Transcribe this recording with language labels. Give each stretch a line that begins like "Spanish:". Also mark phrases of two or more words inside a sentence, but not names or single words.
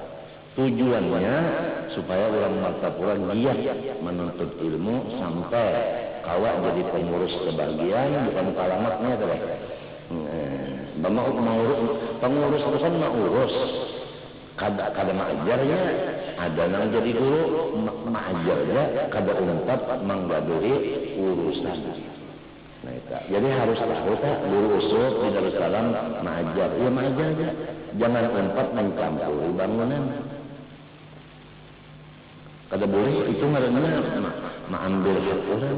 Banjar: Tujuannya supaya orang Martapura giat menuntut ilmu sampai kawak jadi pengurus kebahagiaan, bukan palamaknya tuh. Pengurus itu kan mengurus. Kada mengajarnya, ada yang jadi guru mengajarnya, kada umpat menggaduhi urusan. Nah, jadi harus tahu tak guru usul di Darussalam mengajar, ya mengajar aja. Jangan umpat mencampuri bangunan. Kada boleh itu ngaranna mengambil hak orang.